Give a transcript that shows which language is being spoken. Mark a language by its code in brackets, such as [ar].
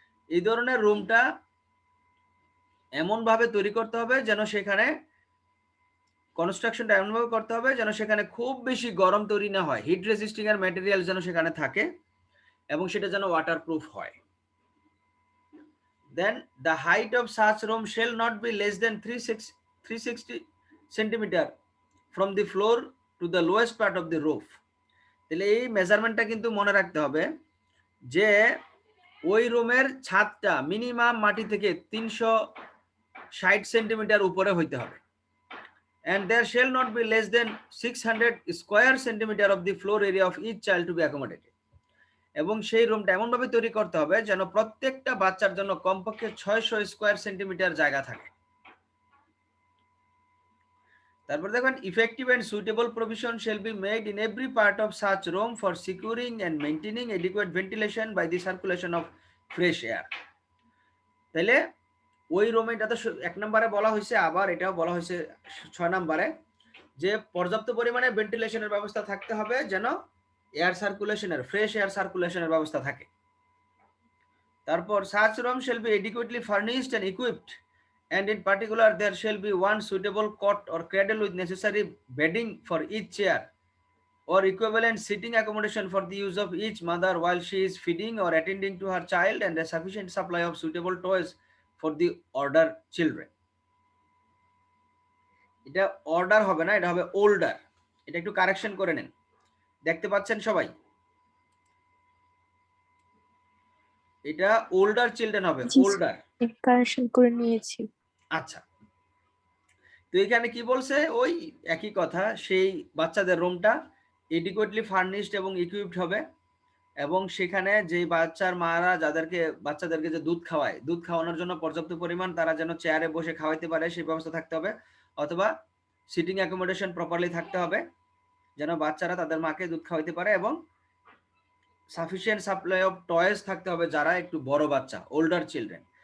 [bn] এই ধরনের রুমটা এমন ভাবে তৈরি করতে হবে যেন সেখানে কনস্ট্রাকশনটা এমন ভাবে করতে হবে যেন সেখানে খুব বেশি গরম তৈরি না হয়, হিট রেজিস্টিং এর ম্যাটেরিয়াল যেন সেখানে থাকে, এবং সেটা যেন ওয়াটারপ্রুফ হয়। [en] Then the height of such room shall not be less than 360 centimeter from the floor to the lowest part of the roof. [bn] তাহলে এই মেজারমেন্টটা কিন্তু মনে রাখতে হবে যে ওই রুমের ছাদটা মিনিমাম মাটি থেকে 360 সেন্টিমিটার উপরে হইতে হবে, [en] and there shall not be less than 600 square centimeter of the floor area of each child to be accommodated. [bn] এবং সেই রুমটা এমন ভাবে তৈরি করতে হবে যেন প্রত্যেকটা বাচ্চার জন্য কমপক্ষে 600 স্কয়ার সেন্টিমিটার জায়গা থাকে। তারপর দেখেন, [en] Effective and suitable provision shall be made in every part of such room for securing and maintaining adequate ventilation by the circulation of fresh air. [bn] তাহলে ওই রুমে, এটা তো 1 নম্বরে বলা হয়েছে, আবার এটাও বলা হয়েছে 6 নম্বরে, যে পর্যাপ্ত পরিমাণে ভেন্টিলেশনের ব্যবস্থা থাকতে হবে যেন এয়ার সার্কুলেশনের, ফ্রেশ এয়ার সার্কুলেশনের ব্যবস্থা থাকে। তারপর [en] such room shall be adequately furnished and equipped, and in particular there shall be one suitable cot or cradle with necessary bedding for each chair or equivalent sitting accommodation for the use of each mother while she is feeding or attending to her child, and a sufficient supply of suitable toys for the older children. [bn] এটা order হবে না, এটা হবে older. এটা একটু correction করে নেন, দেখতে পাচ্ছেন সবাই? এটা ওল্ডার চিলড্রেন হবে, ওল্ডার। কারেকশন করে নিয়েছি। আচ্ছা, তো এখানে কি বলছে, ওই একই কথা, সেই বাচ্চাদের রুমটা এডিকুয়েটলি ফার্নিশড এবং ইকুইপড হবে, এবং সেখানে যে বাচ্চার মারা যাদেরকে বাচ্চাদেরকে যে দুধ খাওয়ায়, দুধ খাওয়ানোর জন্য পর্যাপ্ত পরিমাণ তারা যেন চেয়ারে বসে খাওয়াইতে পারে সেই ব্যবস্থা থাকতে হবে, অথবা সিটিং অ্যাকোমোডেশন প্রপারলি থাকতে হবে যেন বাচ্চারা তাদের মাকে দুধ খাওয়াইতে পারে, এবং [en] sufficient supply of toys [bn] থাকতে হবে যারা একটু বড় বাচ্চা, ওল্ডার চিলড্রেন।